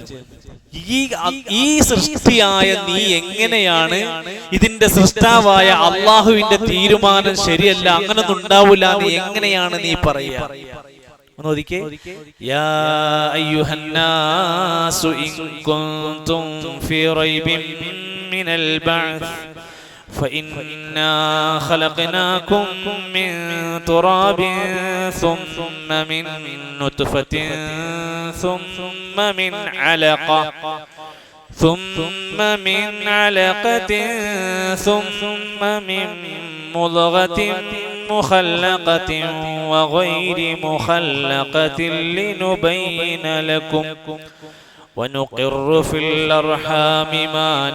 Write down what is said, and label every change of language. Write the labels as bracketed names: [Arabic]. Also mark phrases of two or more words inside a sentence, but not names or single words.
[Malayalam] ഈ സൃഷ്ടിയായ നീ എങ്ങനെയാണ് ഇതിന്റെ സൃഷ്ടാവായ അള്ളാഹുവിന്റെ തീരുമാനം ശരിയല്ല, അങ്ങനൊന്നും ഉണ്ടാവില്ല, നീ എങ്ങനെയാണ് നീ പറയുക? ഒന്ന് ഒതുക്കേ. [Arabic] يا أيها الناس إن كنتم في ريب من البعث فإنا خلقناكم من تراب ثم من نطفة ثم من علقة ثم من مضغة مخلقة وغير مخلقة لنبين لكم ونقر في الأرحام ما